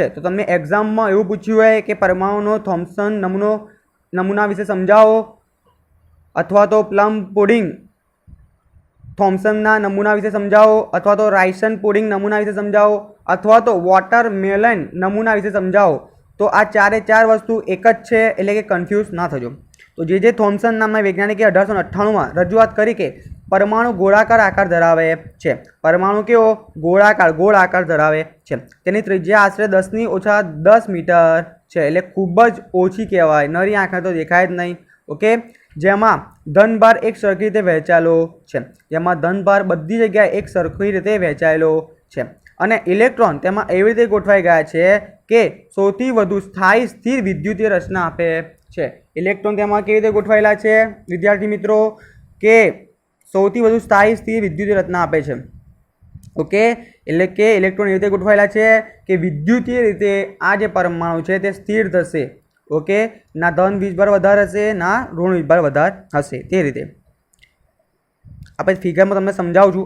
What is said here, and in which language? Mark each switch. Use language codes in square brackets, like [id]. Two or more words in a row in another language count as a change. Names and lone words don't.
[gu] તો તમને એક્ઝામમાં એવું પૂછ્યું હોય કે પરમાણુનો થોમ્સન નમૂના વિશે સમજાવો અથવા તો [en] plum pudding [gu] थॉम्सनના નમૂના વિશે સમજાવો અથવા તો [en] raisin pudding [gu] નમૂના વિશે સમજાવો અથવા તો વોટરમેલન નમૂના વિશે સમજાવો, તો આ ચારે ચાર વસ્તુ એક જ છે, એટલે કે કન્ફ્યુઝ ના થજો। તો જે થોમ્સન નામના વૈજ્ઞાનિકે 1898 માં રજૂઆત કરી કે પરમાણુ ગોળાકાર આકાર ધરાવે છે। પરમાણુ કેવો ગોળાકાર ગોળ આકાર ધરાવે છે। તેની ત્રિજ્યા આશરે 10⁻10 મીટર છે, એટલે ખૂબ જ ઓછી કહેવાય, નરી આંખે તો દેખાય જ નહીં। ઓકે। જેમાં ધનભાર એક સરખી રીતે વહેંચાયેલો છે, જેમાં ધનભાર બધી જગ્યાએ એક સરખી રીતે વહેંચાયેલો છે અને ઇલેક્ટ્રોન તેમાં એવી રીતે ગોઠવાઈ ગયા છે કે સૌથી વધુ સ્થાયી સ્થિર વિદ્યુતીય રચના આપે છે। ઇલેક્ટ્રોન તેમાં કેવી રીતે ગોઠવાયેલા છે વિદ્યાર્થી મિત્રો કે સૌથી વધુ સ્થાયી સ્થિર વિદ્યુતીય રચના આપે છે। ओके, એટલે કે ઇલેક્ટ્રોન એવી રીતે ગોઠવાયેલા છે કે વિદ્યુતીય રીતે આ જે પરમાણુ છે તે સ્થિર થશે। ઓકે, ના ધન વીજભાર વધારે હશે ના ઋણ વીજભાર વધારે હશે, તે રીતે આપણે ફિગરમાં તમને સમજાવું છું।